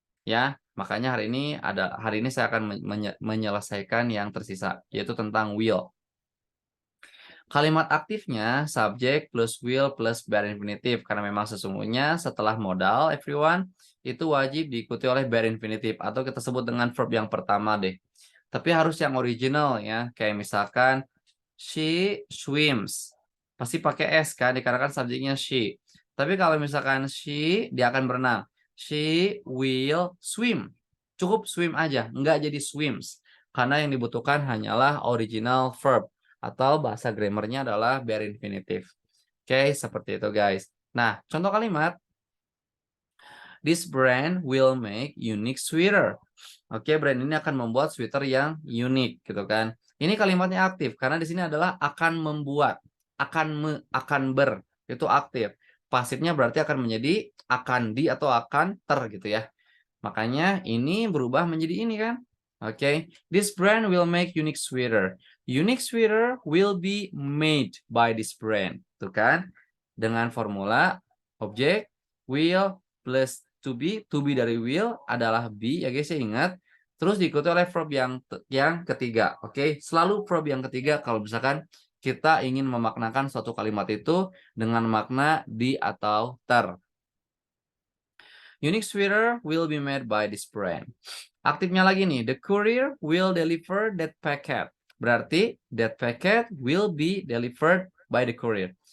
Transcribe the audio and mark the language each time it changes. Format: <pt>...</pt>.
<id>Ya, makanya hari ini saya akan menyelesaikan yang tersisa, yaitu tentang will. Kalimat aktifnya subject plus will plus bare infinitive karena memang sesungguhnya setelah modal everyone itu wajib diikuti oleh bare infinitive atau kita sebut dengan verb yang pertama deh. Tapi harus yang original ya. Kayak misalkan</id> <en>she swims.</en> <id>Pasti pakai s kan dikarenakan subjeknya she. Tapi kalau misalkan she dia akan berenang.</id> <en>She will swim.</en> <id>Cukup swim aja, enggak jadi</id> <en>swims.</en> <id>Karena yang dibutuhkan hanyalah original verb. Atau bahasa grammarnya adalah bare infinitive. Oke, seperti itu guys. Nah, contoh kalimat.</id> <en>This brand will make unique sweater.</en> <id>Oke, brand ini akan membuat sweater yang unik gitu kan. Ini kalimatnya aktif karena di sini adalah akan membuat, akan ber, itu aktif. Pasifnya berarti akan menjadi akan di atau akan ter gitu ya. Makanya ini berubah menjadi ini kan.</id> <en>Oke, this brand will make unique sweater. Unique sweater will be made by this brand.</en> <id>Tuh kan? Dengan formula objek will plus to be dari will adalah be ya guys ya ingat. terus diikuti oleh verb yang ketiga. Oke, selalu verb yang ketiga kalau misalkan kita ingin memaknakan suatu kalimat itu dengan makna di atau ter.</id> <en>Unique sweater will be made by this brand.</en> <id>Aktifnya lagi nih,</id> <en>the courier will deliver that packet. Berarti that packet will be delivered by the courier.</en>